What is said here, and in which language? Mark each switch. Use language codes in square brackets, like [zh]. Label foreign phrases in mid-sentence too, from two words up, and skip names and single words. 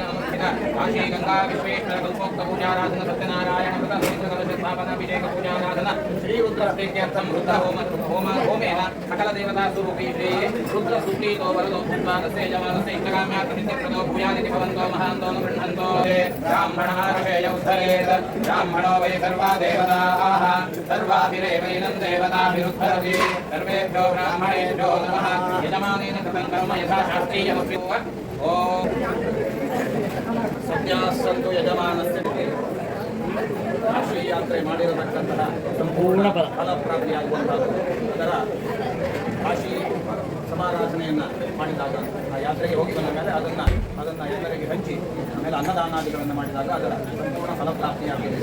[sa] काशी गंगा विश्वेश्वर कल्पोक्त पूजाराधन सत्यनारायण स्थापनाभिषेक पूजाराधन श्री रुद्र प्रीत्यर्थम रुद्र होम होमेन सकल देवता स्वरूपी श्री रुद्र सुप्रीतो वरदो भूत्वा तस्य यजमानस्य इष्टकाम्यार्थसिद्धिप्रदो भूयादिति भवन्तो महान्तो गृह्णन्तो ब्राह्मणार्षेय उद्धरेत् ब्राह्मणो वै सर्वा देवताः सर्वाभिरेवैनं देवताभिरुद्धरति सर्वेभ्यो ब्राह्मणेभ्यो नमः यजमानेन कृतं कर्म यथा शास्त्रीयमपि ओम ಸನ್ಯಾಸಂತು ಯಜಮಾನಸ್ಯ [kn] ಕಾಶಿ ಯಾತ್ರೆ ಮಾಡಿರತಕ್ಕಂತಹ ಸಂಪೂರ್ಣ ಫಲಪ್ರಾಪ್ತಿಯಾಗುವಂಥದ್ದು ಅದರ ಕಾಶಿ ಸಮಾರಾಧನೆಯನ್ನು ಮಾಡಿದಾಗ ಆ ಯಾತ್ರೆಗೆ ಹೋಗಿ ಬಂದ ಮೇಲೆ ಅದನ್ನು ಎಲ್ಲರಿಗೆ ಹಂಚಿ ಆಮೇಲೆ ಅನ್ನದಾನಾದಿಗಳನ್ನು ಮಾಡಿದಾಗ ಅದರ ಸಂಪೂರ್ಣ ಫಲಪ್ರಾಪ್ತಿಯಾಗಿದೆ.